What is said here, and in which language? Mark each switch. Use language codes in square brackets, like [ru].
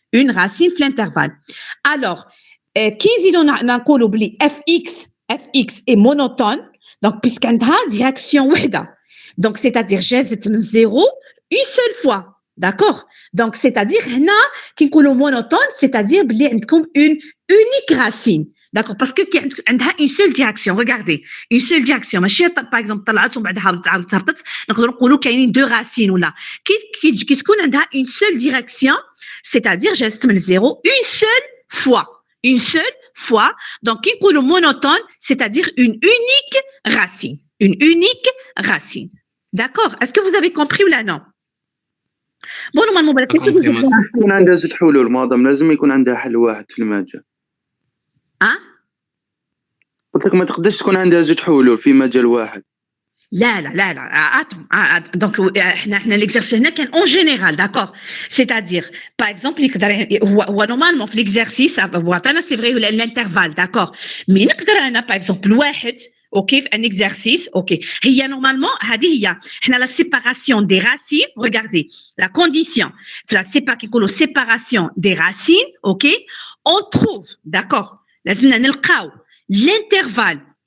[fr] Une racine في l'intervalle. Alors, [ar] كي نزيدو نقولوا بلي [fr] fx est monotone, donc puisqu' [ar] عندها [fr] direction [ar] وحده. [fr] Donc c'est-à-dire [ar] جازت من [fr] 0 une seule fois. D'accord? Donc c'est-à-dire [ar] هنا كي نقولوا [fr] monotone, c'est-à-dire [ar] بلي عندكم [fr] une unique racine. D'accord? Parce que [ar] عندها [fr] une seule direction. Regardez, une seule direction. [ar] ماشي [fr] par exemple [ar] طلعت ومن بعدها عاود تهبطت. نقدروا نقولوا كاينين [fr] deux racines [ar] ولا. كي تكون عندها [fr] une seule direction, c'est-à-dire j'estime le 0 une seule fois. Une seule fois. Donc, qui est le monotone, c'est-à-dire une unique racine. Une unique racine. D'accord? Est-ce que vous avez compris ou là non? Bon, normalement, qu'est-ce que vous avez [ar] يكون عندها زوج حلول معظم لازم يكون عندها حل واحد في المجال. قلت لك ما تقدرش تكون عندها زوج حلول في مجال واحد. [fr] لا attends, donc l'exercice [ar] هنا كان [fr] en général, d'accord, c'est-à-dire par exemple هو normalement في l'exercice c'est vrai l'intervalle, d'accord, mais [ar] نقدر أنا [fr] par exemple واحد اوكي في un exercice اوكي هي normalement [ar] هذه هي احنا [fr] la séparation des racines, regardez la condition كيقولوا séparation des racines, ok, on trouve, d'accord, [ar] لازمنا نلقاو [fr] l'intervalle